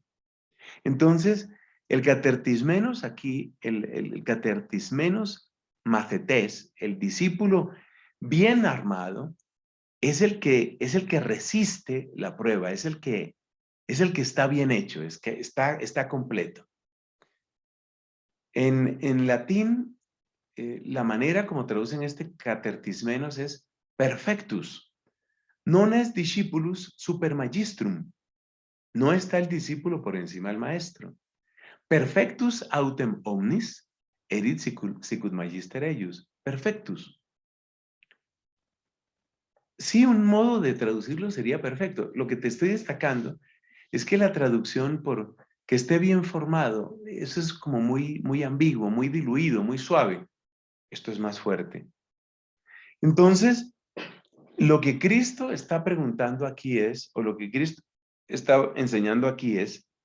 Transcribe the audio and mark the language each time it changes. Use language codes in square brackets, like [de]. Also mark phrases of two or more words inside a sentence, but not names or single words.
[es] Entonces, el catertismenos aquí, el [el] κατηρτισμένος μαθητής, [es] el discípulo bien armado, es el que resiste la prueba, es el que está bien hecho, es que está completo. En latín, la manera como traducen este catertismenos es perfectus. [la] Non est discipulus super magistrum. [es] No está el discípulo por encima del maestro. [la] Perfectus autem omnis, erit sicut magister eius. [es] Perfectus. Sí, un modo de traducirlo sería perfecto. Lo que te estoy destacando es que la traducción por que esté bien formado, eso es como muy ambiguo, muy diluido, muy suave. Esto es más fuerte. Entonces, lo que Cristo está preguntando aquí es, o lo que Cristo está enseñando aquí es,